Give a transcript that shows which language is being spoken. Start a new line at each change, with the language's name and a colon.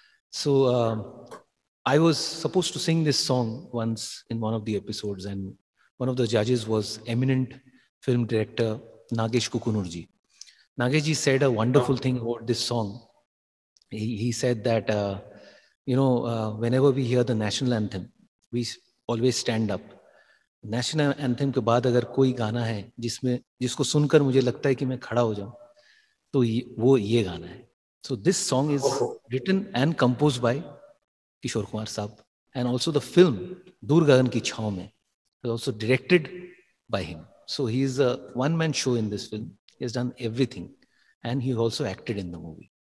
English: So I was supposed to sing this song once in one of the episodes, and one of the judges was eminent film director Nagesh Kukunurji. Nagesh said a wonderful thing about this song. He said that, whenever we hear the national anthem, we always stand up.
Hindi: National anthem के बाद अगर कोई गाना है जिसको सुनकर मुझे लगता है कि मैं खड़ा हो जाऊं, तो वो ये गाना है.
English: So this song is written and composed by Kishore Kumar Saab, and also the film Dur Gagan Ki Chhaon Mein was also directed by him. So he is a one-man show in this film. He has done everything, and he also acted in the movie.